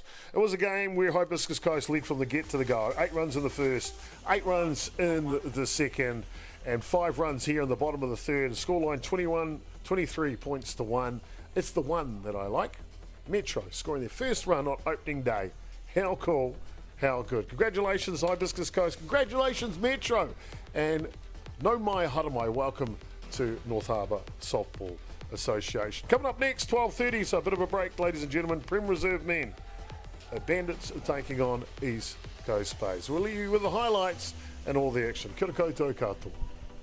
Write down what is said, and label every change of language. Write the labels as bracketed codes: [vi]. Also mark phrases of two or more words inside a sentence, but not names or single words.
[en] It was a game where Hibiscus Coast led from the get to the go. 8 runs in the first, 8 runs in the second, and 5 runs here in the bottom of the third. Scoreline 23 points to 1. It's the one that I like. Metro scoring their first run on opening day. How cool, how good. Congratulations, Hibiscus Coast. Congratulations, Metro. And [mi] no mai haramai, [en] welcome to North Harbour Softball Association. Coming up next, 12:30, so a bit of a break, ladies and gentlemen. Prem Reserve men. Bandits are taking on East Coast Bays. We'll leave you with the highlights and all the action. [mi] Kia ora koutou katoa.